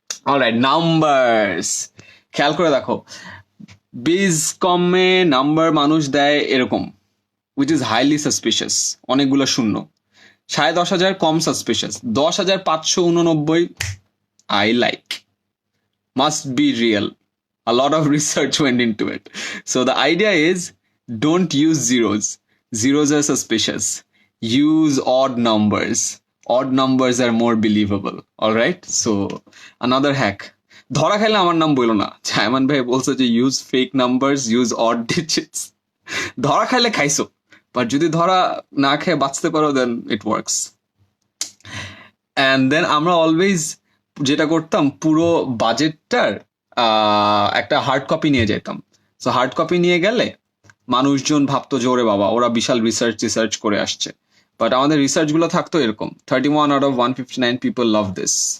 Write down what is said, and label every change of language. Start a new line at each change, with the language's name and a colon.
Bangla: Alright, numbers. খেয়াল করে দেখো, বিজ কমে নাম্বার মানুষ দেয় এরকম, উইচ ইজ হাইলি সাসপিশিয়াস, অনেকগুলো শূন্য। 10,500 কম suspicious, 10,589
English: I like. Must be real. A lot of research went into it. So the idea is, don't use zeros. Zeros are suspicious. Use odd numbers. Odd numbers are more believable. All right? So another hack.
Bangla: ধরা খাইলে আমার নাম বলো না। জায়মান ভাই বলছে যে
English: use fake numbers, use odd digits.
Bangla: ধরা খাইলে খাইছো, বাট যদি ধরা না খেয়ে বাঁচতে পারো
English: then it works.
Bangla: And then আমরা always যেটা করতাম, পুরো বাজেটটার একটা হার্ড কপি নিয়ে যেতাম। সো হার্ড কপি নিয়ে গেলে মানুষজন ভাবতো যে ওরে বাবা ওরা বিশাল রিসার্চ করে আসছে, বাট আমাদের রিসার্চ গুলো থাকতো এরকম,
English: 31 out of 159 people love this.